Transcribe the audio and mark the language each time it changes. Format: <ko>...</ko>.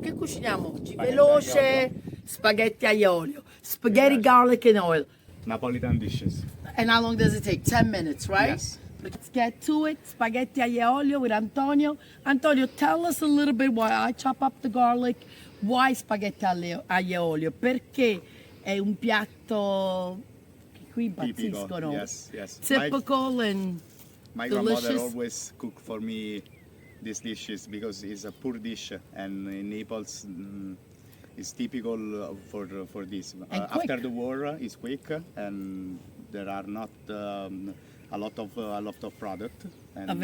<it>Che cuciniamo oggi? Veloce, spaghetti aglio e olio,</it> <en>spaghetti garlic and oil. Napolitan dishes. And how long does it take? 10 minutes, right? Yes. Let's get to it. Spaghetti aglio e olio with Antonio. Antonio, tell us a little bit why I chop up the garlic. Why spaghetti aglio e olio?</en> <it>Perché è un piatto che qui impazziscono.</it> <en>Yes, yes. Typical and my delicious. grandmother always cook for me these dishes because it's a poor dish, and in Naples it's typical for this. After the war, it's quick, and there are not a lot of product, and</en>